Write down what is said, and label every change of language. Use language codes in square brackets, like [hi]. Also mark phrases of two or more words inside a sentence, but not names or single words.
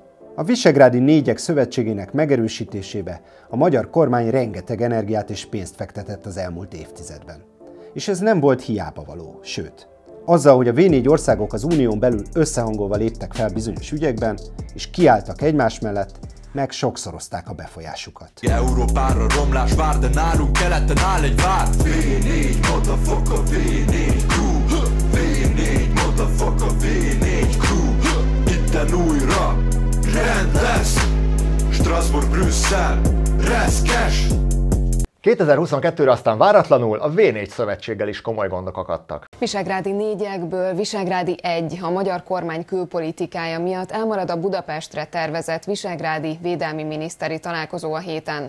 [hu] A visegrádi négyek szövetségének megerősítésébe a magyar kormány rengeteg energiát és pénzt fektetett az elmúlt évtizedben. És ez nem volt hiába való, sőt. Azzal, hogy a V4 országok az unión belül összehangolva léptek fel bizonyos ügyekben, és kiálltak egymás mellett, meg sokszorozták a befolyásukat. Európára romlás vár, de nálunk keleten áll egy vár. [en] V4, motherfucker, V4 crew. V4, motherfucker, V4 crew. [hu] Itten újra rend lesz. Strasbourg, Brüsszel, reszkes. 2022-re aztán váratlanul a V4 szövetséggel is komoly gondok akadtak. Visegrádi négyekből Visegrádi 1 a magyar kormány külpolitikája miatt elmarad a Budapestre tervezett visegrádi védelmi miniszteri találkozó a héten.